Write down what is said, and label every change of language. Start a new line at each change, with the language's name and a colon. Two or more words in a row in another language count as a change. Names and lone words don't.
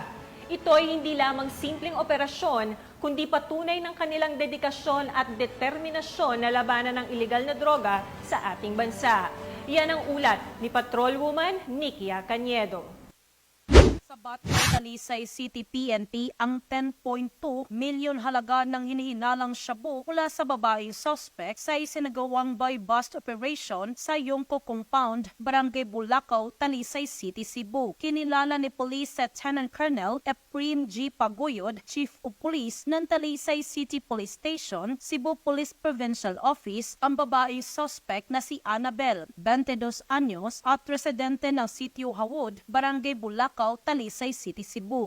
Filipino: Ito ay hindi lamang simpleng operasyon, kundi patunay ng kanilang dedikasyon at determinasyon na labanan ng ilegal na droga sa ating bansa. Yan ang ulat ni Patrolwoman Nikia Cañedo. Sabat ng Talisay City PNP ang 10.2 milyon halaga ng hinihinalang shabu mula sa babaeng suspect sa isinagawang
English: buy-bust operation
Filipino: sa Yongko Compound, Barangay Bulacau, Talisay City, Cebu. Kinilala ni Police Lieutenant Colonel Efrem G. Paguyod,
English: Chief of Police
Filipino: ng Talisay City Police Station, Cebu Police Provincial Office, ang babaeng suspect na si Annabel, 22 anyos at residente ng Sitio Hawod, Barangay Bulacau, Talisay City, Cebu.